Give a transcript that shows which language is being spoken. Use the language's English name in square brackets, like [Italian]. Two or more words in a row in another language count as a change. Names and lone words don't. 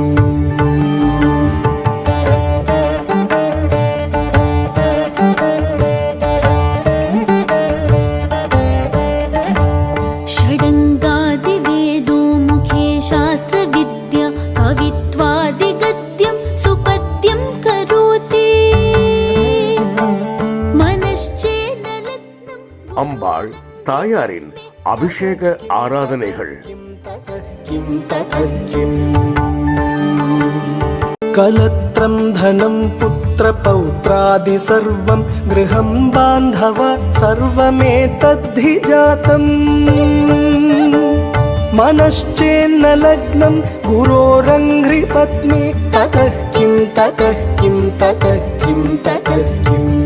[Sanskrit] षडङ्गादिवेदो मुखे शास्त्रविद्या कवित्वादिगद्यं सुपद्यं करोति मनश्चेन लग्नं [Tamil] அம்பாள் தாயாரின் அபிஷேக ஆராதனைகள். [Sanskrit] किं ततः किम् कलत्रं धनं पुत्रपौत्रादि सर्वं गृहं बान्धव सर्वमेतद्धि जातम् मनश्चेन्न लग्नं गुरोरङ्घ्रिपत्नी ततः किं ततः किं ततः किं ततः किम्